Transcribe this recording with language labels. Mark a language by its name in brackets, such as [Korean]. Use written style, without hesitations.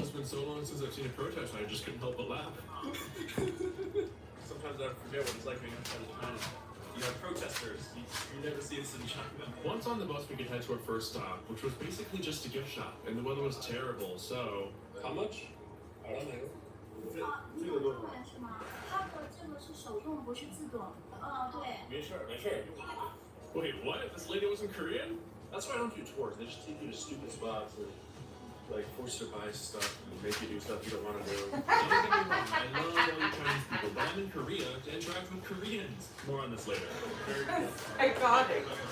[English] It's been so long since I've seen a protest, I just couldn't help but laugh. Sometimes I forget what it's like being outside of China. You have protesters. You never see this in China. Once on the bus, we could head to our first stop, which was basically just a gift shop, and the weather was terrible, so... How much? I don't know. [Chinese] 这个多少？是吗？它的这个是手动，不是自动。对。没事没事。 [English] Wait, what? This lady wasn't Korean? That's why I don't do tours. They just take you to stupid spots and like force you to buy stuff and make you do stuff you don't want to do. Don't get me wrong, I love all you Chinese people, but I'm in Korea to interact with Koreans. More on this later. Iconic.